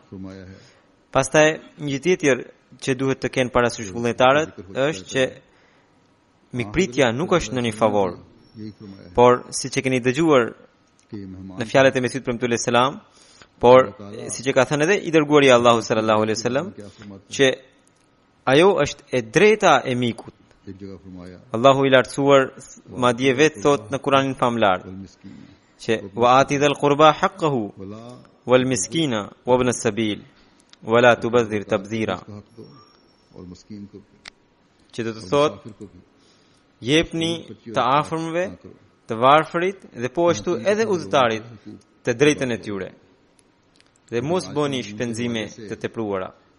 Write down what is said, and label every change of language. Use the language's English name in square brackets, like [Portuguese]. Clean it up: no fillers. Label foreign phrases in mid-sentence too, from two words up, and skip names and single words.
[Albanian] Pastaj një tjetër që duhet të kenë parasysh vullnetarët është që mikpritja nuk është në një favor, por siç e keni dëgjuar në fjalët e Mesihut premtues selam, por siç e ka thënë edhe i dërguari i Allahut [Arabic] صلى الله عليه وسلم, [Albanian] që ajo është e drejta e mikut. Allahu i lartësuar madje vetë thot në Kur'anin famlar që [Arabic] وآت ذا القربى حقه والمسكين وابن السبيل ولا تبذر تبذيرا, [Albanian] që do të thot jepni të afërmëve, të varfërit dhe po ashtu edhe udhëtarit të drejtën e tyre dhe mos bëni shpenzime të tepruara.